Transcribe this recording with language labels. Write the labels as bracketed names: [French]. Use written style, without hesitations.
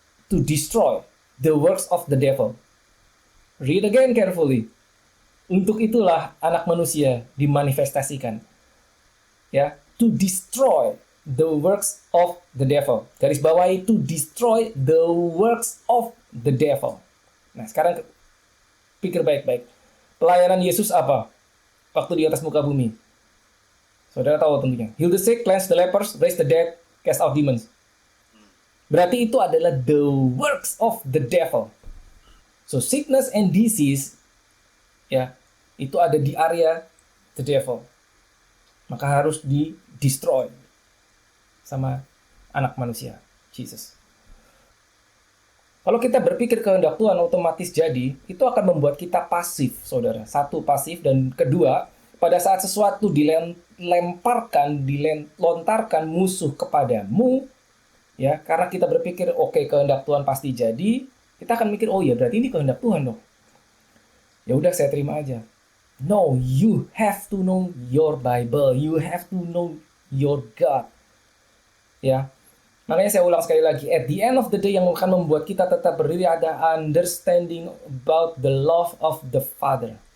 [English] To destroy the works of the devil. Read again carefully. [Indonesian] Untuk itulah anak manusia dimanifestasikan. [English] Ya, to destroy the works of the devil. [Indonesian] Garis bawahi [English] to destroy the works of the devil. [Indonesian] Nah, sekarang pikir baik-baik. Pelayanan Yesus apa? Waktu di atas muka bumi. Saudara tahu tentunya. [English] Heal the sick, cleanse the lepers, raise the dead, cast out demons. [Indonesian] Berarti itu adalah [English] the works of the devil. So sickness and disease, [Indonesian] ya, itu ada di area [English] the devil. [Indonesian] Maka harus di-destroy sama anak manusia, Jesus. Kalau kita berpikir kehendak Tuhan otomatis jadi, itu akan membuat kita pasif, saudara. Satu, pasif. Dan kedua, pada saat sesuatu dilontarkan musuh kepadamu, ya, karena kita berpikir, oke, kehendak Tuhan pasti jadi, kita akan mikir, oh ya berarti ini kehendak Tuhan dong. Ya udah saya terima aja. [English] No, you have to know your Bible. You have to know your God. [Indonesian] Ya. Makanya saya ulang sekali lagi. [English] At the end of the day [Indonesian] yang akan membuat kita tetap berdiri ada [English] understanding about the love of the Father.